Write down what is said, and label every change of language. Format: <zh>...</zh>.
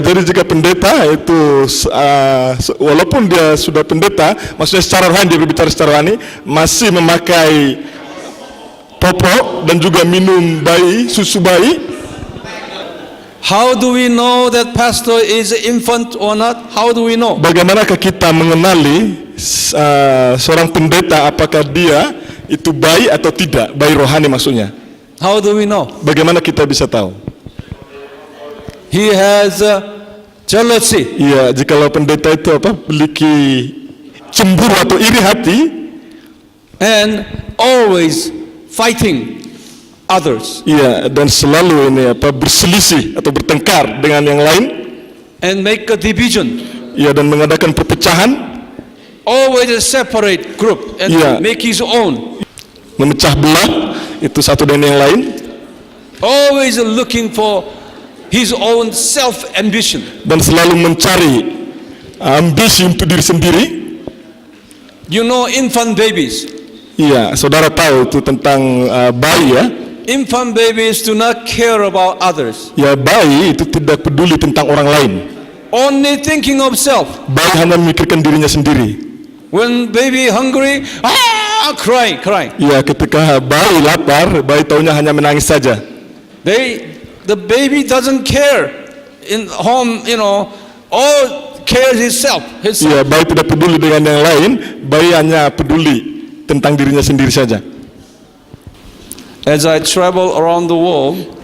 <id>jadi jika pendeta itu walaupun dia sudah pendeta, maksudnya secara rohani dia berbicara secara rohani, masih memakai popok dan juga minum susu bayi.</id> <en>How do we know that pastor is infant or not? How do we know?</en> <id>Bagaimanakah kita mengenali seorang pendeta apakah dia itu bayi atau tidak, bayi rohani maksudnya?</id> <en>How do we know?</en> <id>Bagaimana kita bisa tahu?</id> <en>He has jealousy.</en> <id>Ya, jikalau pendeta itu memiliki cemburu atau iri hati,</id> <en>And always fighting others.</en> <id>ya, dan selalu berselisih atau bertengkar dengan yang lain,</id> <en>And make a division.</en> <id>ya, dan mengadakan perpecahan,</id> <en>Always a separate group and Yeah. make his own.</en> <id>memecah belah itu satu dengan yang lain,</id> <en>Always looking for his own self-ambition.</en> <id>dan selalu mencari ambisi untuk diri sendiri.</id> <en>You know infant babies.</en> <id>Iya, saudara tahu itu tentang bayi ya.</id> <en>Infant babies do not care about others.</en> <id>Ya, bayi itu tidak peduli tentang orang lain.</id> <en>Only thinking of self.</en> <id>Bayi hanya memikirkan dirinya sendiri.</id> <en>When baby hungry, crying.</en> <id>Ya, ketika bayi lapar, bayi taunya hanya menangis saja.</id> <en>The baby doesn't care in home, all cares himself.</en> <id>Ya, bayi tidak peduli dengan yang lain, bayi hanya peduli tentang dirinya sendiri saja.</id> <en>As I travel around the world</en>